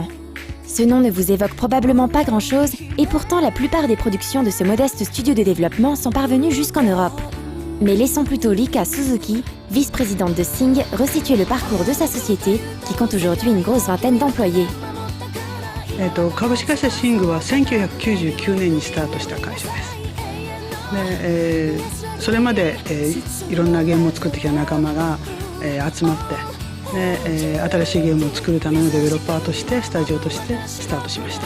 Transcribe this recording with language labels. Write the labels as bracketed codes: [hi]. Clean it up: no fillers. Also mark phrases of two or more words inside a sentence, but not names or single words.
[fr] Ce nom ne vous évoque probablement pas grand-chose et pourtant la plupart des productions de ce modeste studio de développement sont parvenues jusqu'en Europe. Mais laissons plutôt Rika Suzuki, vice-présidente de Sing, resituer le parcours de sa société qui compte aujourd'hui une grosse vingtaine d'employés. [ja] 株式会社シングは1999年にスタートした会社です。で、それまで、いろんなゲームを作ってきた仲間が、集まってで、新しいゲームを作るためのデベロッパーとしてスタジオとしてスタートしました。